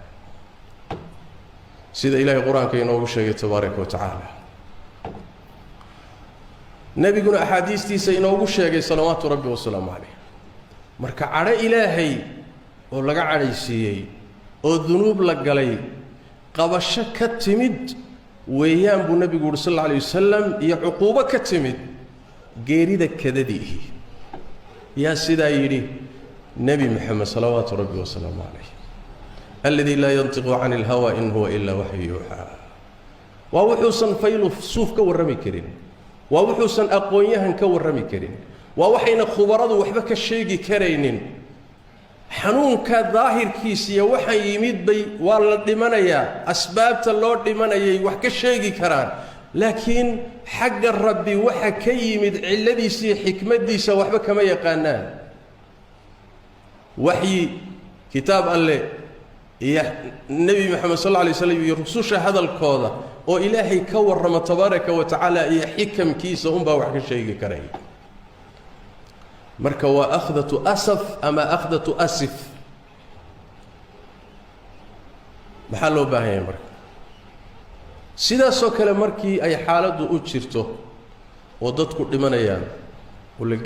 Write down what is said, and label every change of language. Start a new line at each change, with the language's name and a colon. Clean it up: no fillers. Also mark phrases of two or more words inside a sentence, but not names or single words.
Somali: sida ilaahay quraanka inoogu sheegay
Arabic: تبارك وتعالى
Somali: nabiguna ahadiistiisa inoogu sheegay
Arabic: صلوات ربي وسلامه عليه
Somali: marka cadho ilaahay oo laga cadhaysiiyay oo dunuub la galay qabasho ka timid weeyaan buu nabigu
Arabic: صلى الله عليه وسلم
Somali: iyo cuquubo ka timid geerida kadadii yaa sida yiri nabi muhammad
Arabic: صلوات ربي وسلامه عليه الذي لا ينطق عن الهوى إن هو إلا وحي يوحى
Somali: wa wuxuusan faylu suuf ka warrami karin waa wuxuusan aqoonyahan ka warrami karin waa waxayna khubaradu waxba ka sheegi kareynin xanuunka daahirkiisa waxa yimid bay waa la dhimanayaa asbaabta loo dhimanayay wax ka sheegi karaan laakiin xagga rabbi waxa ka yimid ciladiisa iyo xikmadiisa waxba kama yaqaanaan wahyi kitaab alle iyo nabi muhammad
Arabic: صلى الله عليه وسلم
Somali: iyo rususha hadalkooda oo ilaahay ka warrama
Arabic: تبارك وتعالى
Somali: iyo xikamkiisa baa wax ka sheegi karay marka waa
Arabic: أخذة أسف
Somali: ama
Arabic: أخذة آسف
Somali: maxaa loo baahan yahay marka sidaas oo kale markii ay xaaladdu u jirto oo dadku dhimanayaan oo la